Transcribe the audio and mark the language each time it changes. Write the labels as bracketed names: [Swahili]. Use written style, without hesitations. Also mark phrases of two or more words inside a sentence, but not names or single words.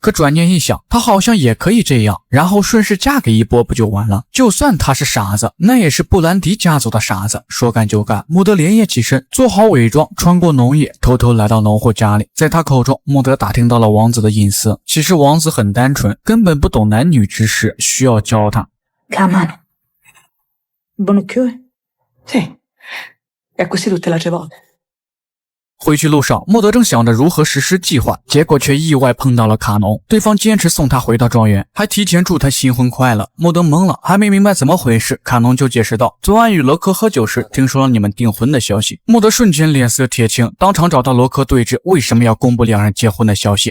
[Chinese] 可转念一想，他好像也可以这样，然后顺势嫁给一波不就完了？就算他是傻子，那也是布兰迪家族的傻子。说干就干，莫德连夜起身，做好伪装，穿过农业，偷偷来到农户家里。在他口中，莫德打听到了王子的隐私。其实王子很单纯，根本不懂男女之事，需要教他。 [Italian] Camano. Bonocchio? Sì.E così tutte le volte. [Chinese] 回去路上，莫德正想着如何实施计划，结果却意外碰到了卡农。对方坚持送他回到庄园，还提前祝他新婚快乐。莫德懵了，还没明白怎么回事，卡农就解释道：“昨晚与罗科喝酒时，听说了你们订婚的消息。” 莫德瞬间脸色铁青，当场找到罗科对峙，为什么要公布两人结婚的消息？